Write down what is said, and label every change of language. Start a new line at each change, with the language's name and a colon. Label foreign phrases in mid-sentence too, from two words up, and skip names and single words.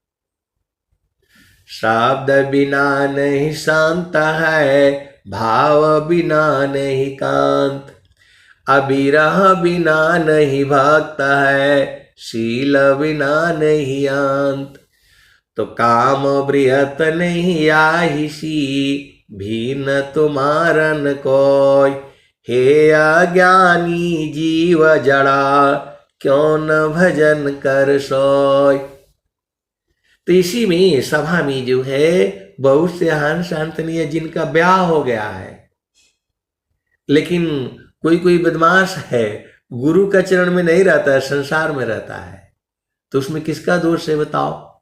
Hindi: शब्द बिना नहीं शांत है, भाव बिना नहीं कांत, अविरह बिना नहीं भक्त है, शील बिना नहीं अंत। तो काम बृहत नहीं आहिसी, भीन तुम्हारन कोय, हे अज्ञानी जीव जड़ा, क्यों न भजन कर सोय। तो इसी में सभा में जो है बहुत से हंस हंसनी जिनका ब्याह हो गया है, लेकिन कोई बदमाश है, गुरु का चरण में नहीं रहता है, संसार में रहता है, तो उसमें किसका दोष है बताओ।